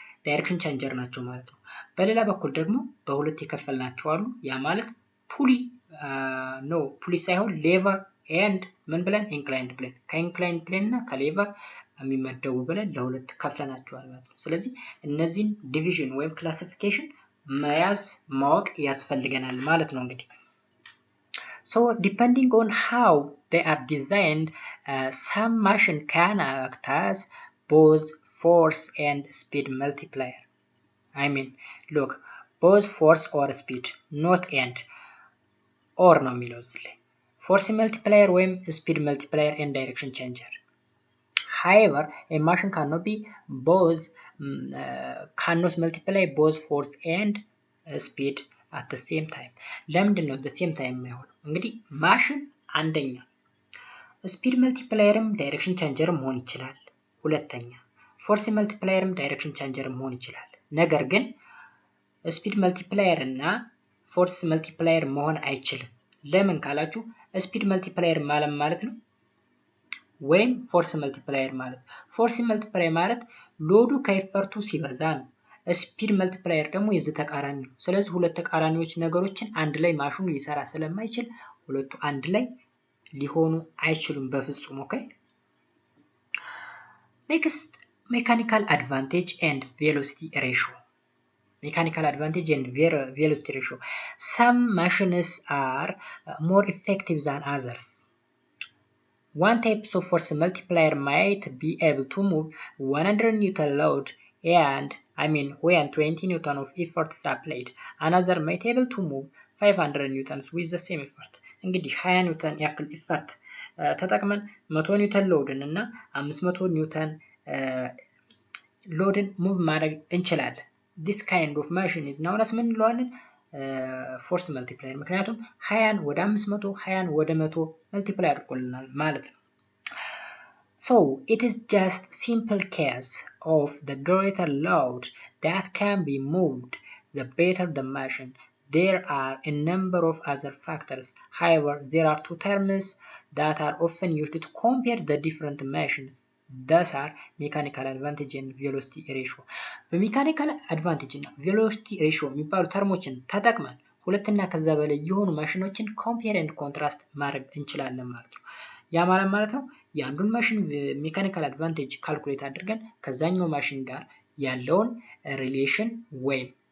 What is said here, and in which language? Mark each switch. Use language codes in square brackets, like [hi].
[am] ዳይሬክሽን ቼንጀር ናቸው ማለት ነው። በሌላ በኩል ደግሞ በሁለት የከፈልናቸው አሉ። ያ ማለት ፑሊ ሳይሆን ሌቨር ኤንድ ምን ብለን ኢንክላይንድ ብለን፣ ከኢንክላይንድ ብለን እና ከሌቨር የሚመደቡ ብለን ለሁለት ከፍለናቸዋል ማለት ነው። ስለዚህ እነዚህን ዲቪዥን ወይም ክላሲፊኬሽን መያዝ ማወቅ ያስፈልገናል ማለት ነው። እንግዲህ [en] so depending on how they are designed, some machine can act as both force and speed multiplier. I mean, look, both force or speed, not and or [am] ነው የሚለው እዚህ ላይ [en] force multiplier ወይም speed multiplier and direction changer. However, a machine cannot be both cannot multiply both force and speed at the same time. [am] ለምንድን ነው [en] the same time [am] የሚሆነው? እንግዲህ ማሽን አንደኛ ስፒድ መልቲፕላየርም ዳይሬክሽን ቼንጀር መሆን ይችላል። ሁለተኛ ፎርስ መልቲፕላየርም ዳይሬክሽን ቼንጀር መሆን ይችላል። ነገር ግን ስፒድ መልቲፕላየር እና ፎርስ መልቲፕላየር መሆን አይችልም። ለምን ካላችሁ ስፒድ መልቲፕላየር ማለት ነው ወይም ፎርስ መልቲፕላየር ማለት ፎርስ መልቲፕላየር ማለት ሎዱ ከኤፈርቱ ሲበዛ ነው። ስፒድ መልቲፕላየር ደግሞ የዚህ ተቃራኒ ነው። ስለዚህ ሁለት ተቃራኒዎች ነገሮችን አንድ ላይ ማሽኑ ሊሰራ ስለማይችል ሁለቱ አንድ ላይ ሊሆኑ አይችሉም በፍጹም። ኦኬ ኔክስት ሜካኒካል አድቫንቴጅ ኤንድ ቬሎሲቲ ሬሽዮ። ሜካኒካል አድቫንቴጅ ኤንድ ቬሎሲቲ ሬሽዮ [en] some machines are more effective than others. One type of force multiplier might be able to move 100 Newton load and when 20 Newton of effort is applied. Another might be able to move 500 Newtons with the same effort. [am] እንግዲህ 20 ኒውተን ያክል ኢፈርት ተጠቅመን 100 ኒውተን ሎድን እና 500 ኒውተን ሎድን ሙቭ ማድረግ እንችላለን። [en] this kind of machine is known as [am] ምን እንለዋለን? ፎርስ መልቲፕላየር። ምክንያቱም 20ን ወደ 500 20ን ወደ 100 መልቲፕላይ አድርጎልናል ማለት ነው። [en] So it is just simple case of the greater load that can be moved, the better the machine. There are a number of other factors. However, there are two terms that are often used to compare the different machines. Thus are mechanical advantage and velocity ratio. [am] በሜካኒካል አድቫንቴጅ እና ቬሎሲቲ ሬሽዮ የሚባሉ ተርሞችን ተጠቅመን ሁለትና ከዛ በላይ የሆኑ ማሽኖችን ኮምፔር ኤንድ ኮንትራስት ማድረግ እንችላለን ማለት ነው። ያ ማለት ነው የአንዱን ማሽን ሜካኒካል አድቫንቴጅ ካልኩሌት አድርገን ከዛኛው ማሽን ጋር ያለውን ሪሌሽን ወይም